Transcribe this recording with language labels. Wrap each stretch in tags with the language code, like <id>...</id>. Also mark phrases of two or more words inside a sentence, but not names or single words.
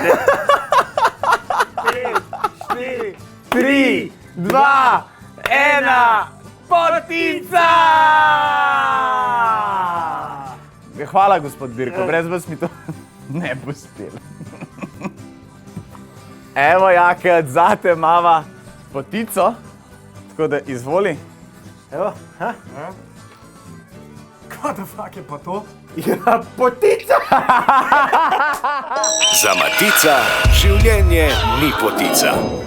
<sl>3, 2, 1, potica! Hvala, gospod Birko, brez vas mi to ne bo uspelo. Evo, Jake, zate mava potico, tako da izvoli. Evo, ha?</sl> <en>What the fuck</en> <sl>je pa to? Ja, potica! Za Matica življenje ni potica.</sl>